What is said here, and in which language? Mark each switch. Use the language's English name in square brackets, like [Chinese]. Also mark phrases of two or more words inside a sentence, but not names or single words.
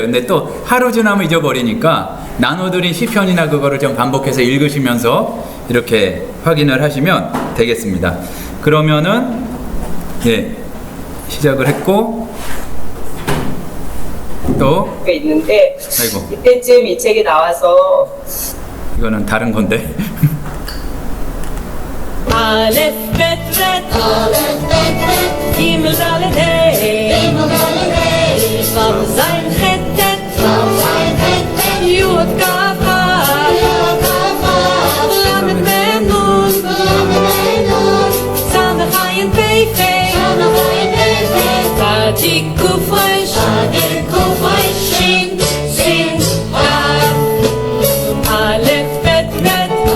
[Korean] 근데 또 하루 지나면 잊어버리니까 나눠드린 시편이나 그거를 좀 반복해서 읽으시면서 이렇게 확인을 하시면 되겠습니다. 그러면은 시작을 했고, 또 있는데 아이고, 이때쯤 이 책이 나와서 이거는 다른 건데. [Hebrew] אלף בית בית, גימל דלת הא, וו זין חית טית, יוד כף כף, למד מם נון, סמך עין פא פא, צדי קוף ריש, שין שין כף, אלף בית בית,